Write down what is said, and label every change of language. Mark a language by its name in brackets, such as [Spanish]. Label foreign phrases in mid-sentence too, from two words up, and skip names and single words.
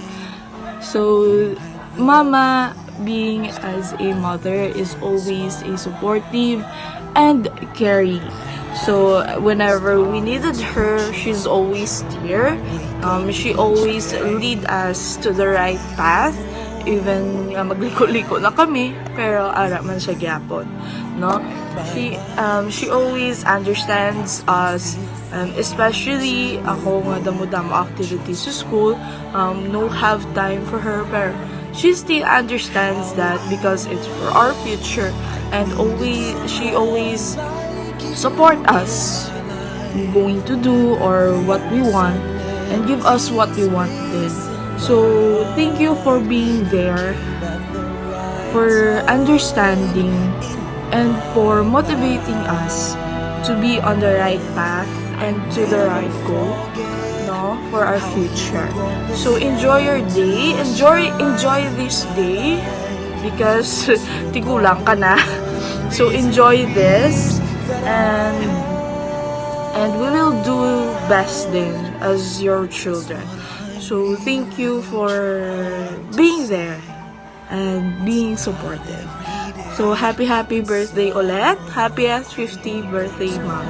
[English] So, Mama, being as a mother, is always a supportive and caring. So, whenever we needed her, she's always there. She always lead us to the right path. [Hiligaynon] Even magliko-liko na kami, pero ara man siya gyapon, no? [English] She always understands us, especially [Hiligaynon] ako nga damo-damo [English] activities sa school, no have time for her, pero she still understands that because it's for our future, and she always support us going to do or what we want and give us what we wanted. So thank you for being there, for understanding, and for motivating us to be on the right path and to the right goal, no, for our future. So enjoy your day, enjoy this day because [Hiligaynon] tigulang ka na. [English] So enjoy this, and we will do best then as your children. So thank you for being there and being supportive. So happy birthday ulit. Happy 50th birthday, Mama.